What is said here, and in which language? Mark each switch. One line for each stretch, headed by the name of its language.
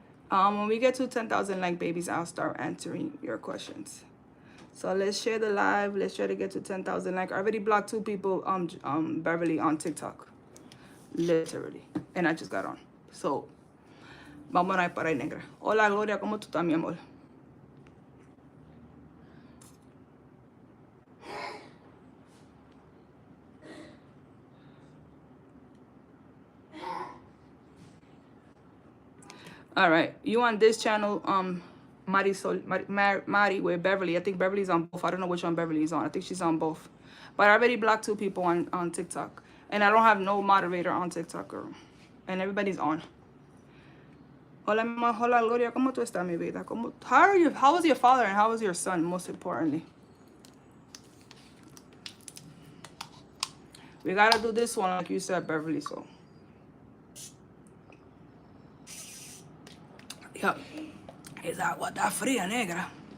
English: When we get to 10,000 like babies, I'll start answering your questions. So let's share the live. Let's try to get to 10,000 like. I already blocked 2 people, Beverly, on TikTok. Literally. And I just got on.
Spanish: So, vamos a ir para ahí, negra. Hola, Gloria, ¿cómo tú estás, mi amor?
English: All right. You on this channel, Mari with Beverly. I think Beverly's on both. I don't know which one Beverly's on. I think she's on both. But I already blocked 2 people on TikTok. And I don't have no moderator on TikTok, girl. And everybody's on.
Spanish: Hola, mamá. Hola, Gloria. ¿Cómo tú estás, mi vida?
English: How was your father and how was your son, most importantly? We gotta do this one like you said, Beverly, so. Yep.
Spanish: Esa agua está fría, negra.